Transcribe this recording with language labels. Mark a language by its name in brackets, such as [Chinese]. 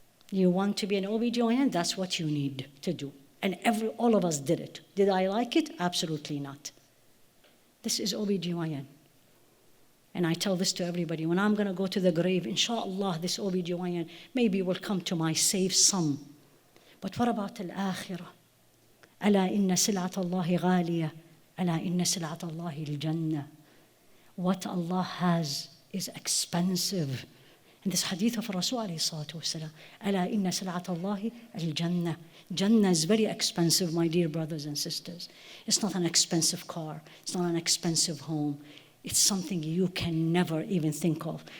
[English] You want to be an OB/GYN? That's what you need to do. And all of us did it. Did I like it? Absolutely not. This is OB/GYN. And I tell this to everybody. When I'm going to go to the grave, inshallah, this OB/GYN maybe will come to my safe some. But what about al-akhirah? [Arabic] ألا إن سلعة الله غالية ألا إن سلعة الله الجنة. [English] What Allah has is expensive. In this hadith of Rasul alayhi salatu wasalam, [Arabic] ألا إن سلعة الله الجنة. [English] Jannah is very expensive, my dear brothers and sisters. It's not an expensive car. It's not an expensive home. It's something you can never even think of.